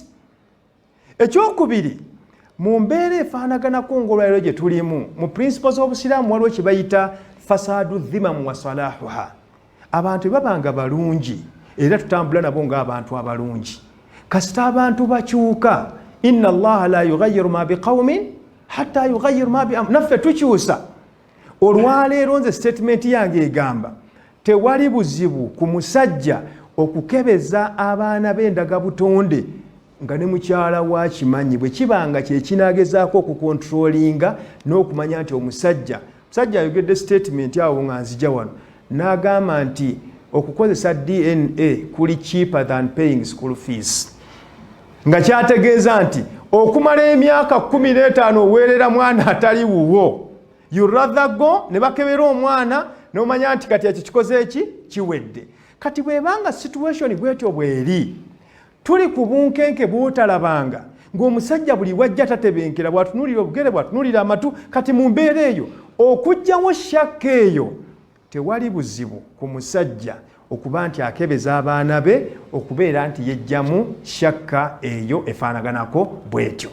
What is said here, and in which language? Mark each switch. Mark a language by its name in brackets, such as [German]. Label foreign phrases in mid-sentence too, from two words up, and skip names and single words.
[Ganda] Ekyokubiri, mu mbeera efaanaganako ng'olwaliro gye tulimu, mu principles z'obusiraamu waliwo kye bayita [Arabic] فساد ذممهم وصلاحها. [Ganda] Abantu babanga balungi era tutambula nabo ng'abantu abalungi. Kasita abantu bakyuka, [Arabic] إن الله لا يغير ما بقوم حتى يغير ما بي نفّ tukyusa. [Ganda] Olwaleero nze statement yange egamba tewali buzibu ku musajja okukebeza abaana b'endaga butonde nga ne mukyala wakimanyi, bwe kibanga kye kinaagezaako okukontrolinga n'okumanya nti omusajja ayogedde statement awo nga nzija wano n'agamba nti okukozesa DNA kuli [English] cheaper than paying school fees, [Ganda] nga kyategeeza nti okumala emyaka 15 oweerera mwana atali wuwo, [English] you rather go [Ganda] ne bakebera omwana n'omanya nti kati ekyo kikoze eki kiwedde. Kati bwebanga situation bwetyo bweri, tuli ku bunkenke bw'otalabanga ng'omusajja buli wajja tatebenkera, bw'atunuulira obugere bw'atunuulira amatu. Kati mu mbeera eyo okugyawo shakka eyo, tewali buzibu ku musajja okuba nti akebeza abaana be okubeera nti yejjamu shakka eyo efaanaganako bwetyo.